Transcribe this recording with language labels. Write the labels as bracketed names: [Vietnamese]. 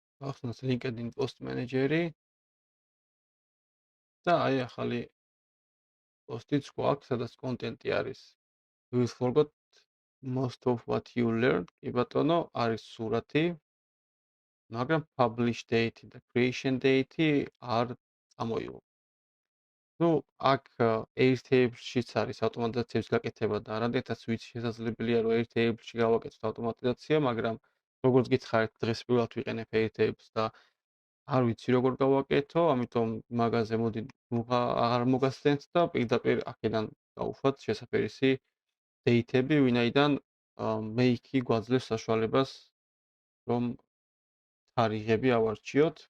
[Georgian] ახსნათ LinkedIn Post Manager-ი და აი ახალი პოსტიც გვაქვს, სადაც კონტენტი არის. [English] You forgot most of what you learned. [Georgian] კი ბატონო, არის სურათი, მაგრამ publish date და creation date არ წამოიღო. ნუ აქ Airtable-შიც არის ავტომატიზაციების გაკეთება და რამდენადაც ვიცი შესაძლებელია რომ Airtable-ში გავაკეთოთ ავტომატიზაცია, მაგრამ როგორც გითხარით, დღეს პირველად ვიყენებ Airtable-ს და არ ვიცი როგორ გავაკეთო, ამიტომ მაგაზე მოდი აღარ მოგასცემთ და პირდაპირ აქედან გავუშვათ შესაფერისი date-ები, ვინაიდან მე იქი გვაძლევს საშუალებას რომ თარიღები ავარჩიოთ.